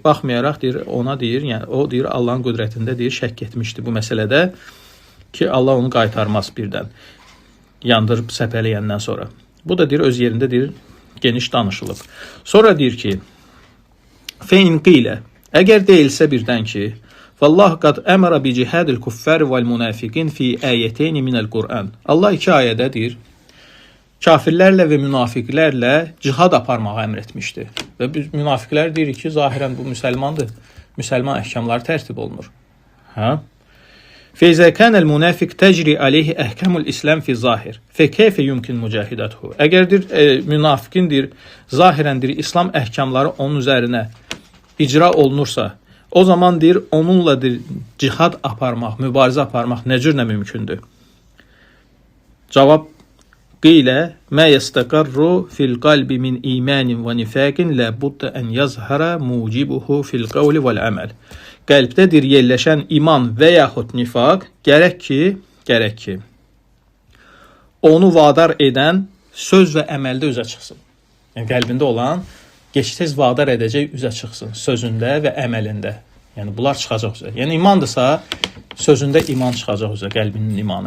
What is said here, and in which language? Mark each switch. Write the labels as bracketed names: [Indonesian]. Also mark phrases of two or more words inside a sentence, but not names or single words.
[Azerbaijani] Baxmayaraq deyir, ona deyir, yəni o deyir Allahın qüdrətində deyir şəkk etmişdi bu məsələdə ki, Allah onu qaytarmaz birdən. Yandırıb səpələyəndən sonra. Bu da deyir öz yerində deyir geniş danışılıb. Sonra deyir ki, [Arabic] فإن قيل, [Azerbaijani] əgər deyilsə birdən ki, [Arabic] والله قد أمر بجهاد الكفار والمنافقين في آيتين من القرآن. [Azerbaijani] Allah iki ayədə deyir, kafirlərlə və münafiqlərlə cihad aparmağı əmr etmişdir. Və biz münafiqlər deyirik ki, zahirən bu müsəlmandır. Müsəlman əhkamları tərtib olunur. [Arabic] فإذا كان المنافق تجري عليه أحكام الإسلام في الظاهر. فكيف يمكن مجاهدته. [Azerbaijani] Əgərdir münafiqindir, zahirəndir İslam əhkamları onun üzərinə icra olunursa, o zaman deyir onunla cihad aparmaq, mübarizə aparmaq nə cürlə mümkündür? [Arabic] Cavab قيل ما يستقر في القلب من إيمان ونفاق لا بد أن يظهر موجبه في القول والعمل. [Azerbaijani] Qəlbdədir yerləşən iman və yaxud nifaq gərək ki onu vadar edən söz və əməldə üzə çıxsın. Yəni qəlbində olan gec-tez vadar edəcək üzə çıxsın sözündə və əməlində. Yəni bunlar çıxacaq üzə. Yəni imandırsa sözündə iman çıxacaq üzə, qəlbinin imanı.